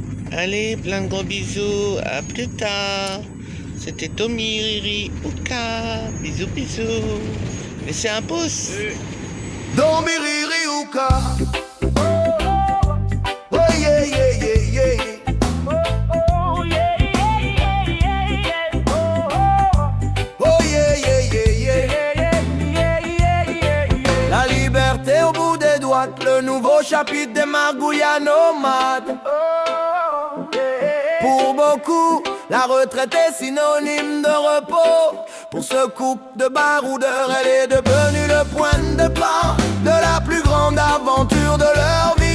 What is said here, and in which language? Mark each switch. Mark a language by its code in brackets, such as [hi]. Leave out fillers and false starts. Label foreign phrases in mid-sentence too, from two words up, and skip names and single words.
[fr] Allez, plein de gros bisous. À plus tard. C'était Tommy, Riri, Ouka. Bisous, bisous. Laissez un pouce. Tommy, Riri, Ouka. [en] Oh yeah, yeah, yeah, yeah. Oh yeah, yeah, yeah, yeah. [fr] La liberté au bout des doigts, le nouveau chapitre des margouillas nomades. Pour beaucoup, la retraite est synonyme de repos. Pour ce couple de baroudeurs, elle est devenue le point de départ de la plus grande aventure de leur vie.